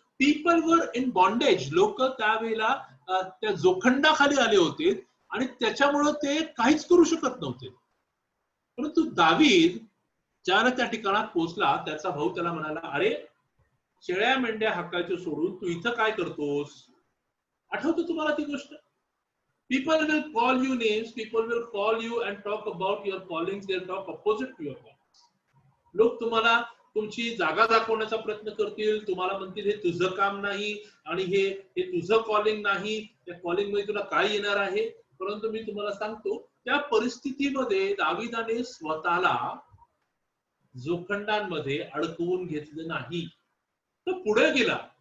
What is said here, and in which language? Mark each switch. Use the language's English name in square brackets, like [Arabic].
[English] People were in bondage. [Marathi] लोक त्यावेळेला त्या जोखंडाखाली आले होते आणि त्याच्यामुळे ते काहीच करू शकत नव्हते. परंतु दावीद ज्याला त्या ठिकाणात पोहोचला, त्याचा भाऊ त्याला म्हणाला, अरे शेळ्या मेंढ्या हाकायचं सोडून तू इथं काय करतोस? आठवतं तुम्हाला ती गोष्ट? [English] People will call you names, people will call you and talk about your callings, they'll talk opposite to your callings. [Marathi] लोक तुम्हाला तुमची जागा दाखवण्याचा प्रयत्न करतील, तुम्हाला म्हणतील हे तुझं काम नाही आणि हे तुझं कॉलिंग नाही, त्या कॉलिंग मध्ये तुला काय येणार आहे. परंतु मी तुम्हाला सांगतो त्या परिस्थितीमध्ये दाविदाने स्वतःला जोखंडांमध्ये अडकवून घेतलं नाही, तो पुढे गेला.